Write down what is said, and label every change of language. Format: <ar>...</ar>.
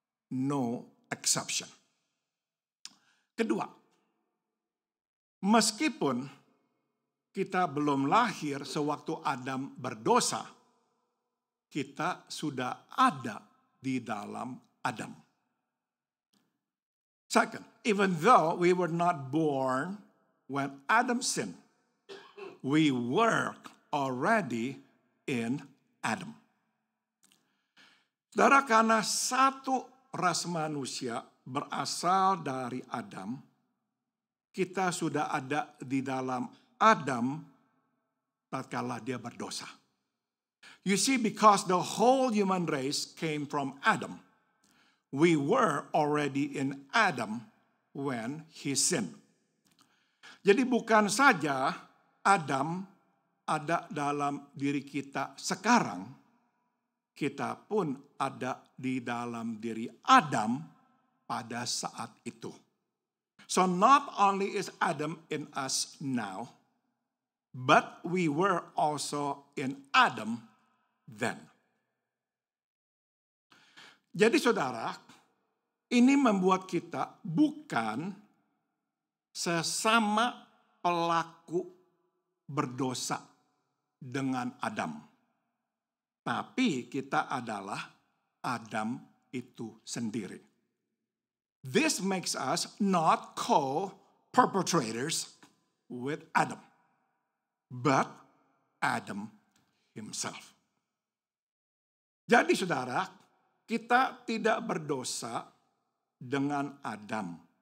<en>No exception.</en> <id>Kedua, meskipun kita belum lahir sewaktu Adam berdosa, kita sudah ada di dalam Adam.</id> <en>Second, even though we were not born when Adam sinned, we were already in Adam.</en> <id>Saudara, karena satu ras manusia berasal dari Adam, kita sudah ada di dalam Adam tatkala dia berdosa.</id> <en>You see, because the whole human race came from Adam, we were already in Adam when he sinned.</en> <id>Jadi bukan saja Adam ada dalam diri kita sekarang, kita pun ada di dalam diri Adam pada saat itu.</id> <en>So not only is Adam in us now, but we were also in Adam then.</en> <id>Jadi saudara, ini membuat kita bukan sesama pelaku berdosa dengan Adam. Tapi kita adalah Adam itu sendiri.</id> <en>This makes us not co-perpetrators with Adam, but Adam himself.</en> <id>Jadi saudara, kita tidak berdosa dengan Adam.</id>